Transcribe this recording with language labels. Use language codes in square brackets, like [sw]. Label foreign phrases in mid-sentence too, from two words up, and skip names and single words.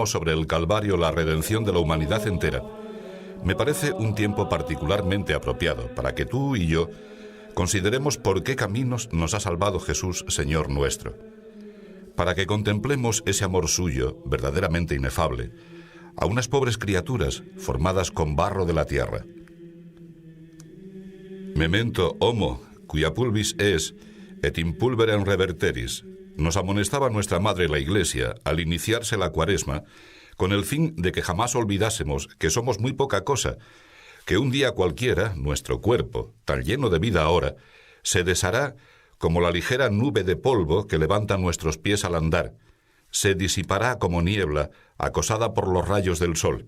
[es] sobre el Calvario la redención de la humanidad entera, me parece un tiempo particularmente apropiado para que tú y yo consideremos por qué caminos nos ha salvado Jesús, Señor nuestro, para que contemplemos ese amor suyo, verdaderamente inefable, a unas pobres criaturas formadas con barro de la tierra. [la] Memento homo, cuia pulvis es, et in pulverem reverteris, [es] nos amonestaba nuestra Madre la Iglesia al iniciarse la Cuaresma, con el fin de que jamás olvidásemos que somos muy poca cosa, que un día cualquiera, nuestro cuerpo, tan lleno de vida ahora, se deshará como la ligera nube de polvo que levanta nuestros pies al andar, se disipará como niebla, acosada por los rayos del sol.